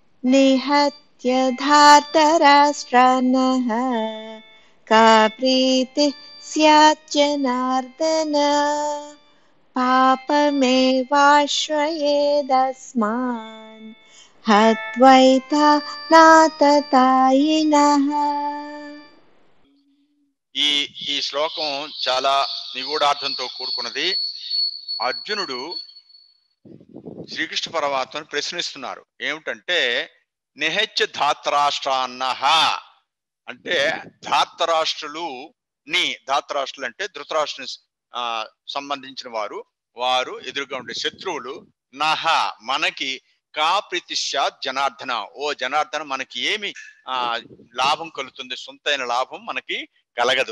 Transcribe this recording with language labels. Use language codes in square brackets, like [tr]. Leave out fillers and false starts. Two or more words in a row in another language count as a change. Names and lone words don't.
[sa] निहत्य धार्तराष्ट्रान्नः का प्रीतिः स्यात् जनार्दन पापमेवाश्रयेदस्मान् हत्वैतानाततायिनः. [te] ఈ ఈ శ్లోకం చాలా నిగూఢార్థంతో కూడుకున్నది. అర్జునుడు శ్రీకృష్ణ పరమాత్మను ప్రశ్నిస్తున్నారు. ఏమిటంటే [sa] నిహత్య ధాత్రాష్ట్రాన్నః [te] అంటే ధాతరాష్ట్రులు అంటే ధృతరాష్ట్రుని సంబంధించిన వారు ఎదురుగా ఉండే శత్రువులు నహ మనకి [sa] కా ప్రీతిశ్చాత్ జనార్దన, [te] ఓ జనార్దన మనకి ఏమి లాభం కలుగుతుంది, సొంతైన లాభం మనకి కలగదు.